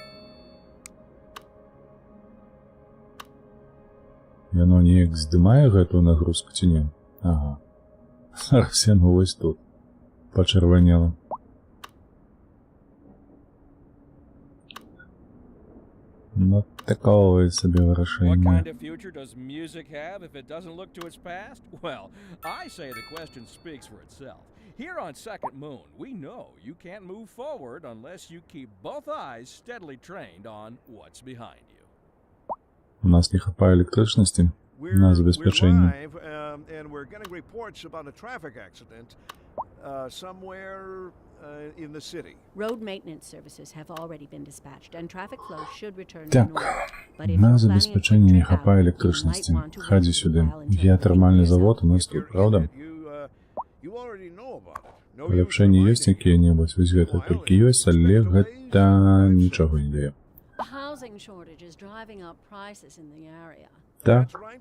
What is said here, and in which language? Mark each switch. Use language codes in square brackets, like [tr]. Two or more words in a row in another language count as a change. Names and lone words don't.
[be] Яно неяк здымае гэтую нагрузку ці не? Ага. Зараз яно вось тут пачырванела. Ну, такое сабе вырашэнне. [en] What kind of future does music have if it doesn't look to its past? Well, I say the question speaks for itself. Here on Second Moon, we know you can't move forward unless you keep both eyes steadily trained on what's behind you. [be] У нас не хапае электрычнасці на забеспячэнне. [en] And we're getting reports about a traffic accident somewhere in the city. Road maintenance services have already been dispatched and traffic flow should return to normal. [be] Так, на забеспячэнне не хапае электрычнасці. Хадзі сюды. Геатэрмальны завод у нас тут, правда? Паляпшэнні ёсць якія-небудзь? Вось гэта толькі ёсць, але гэта нічога не дае. Так.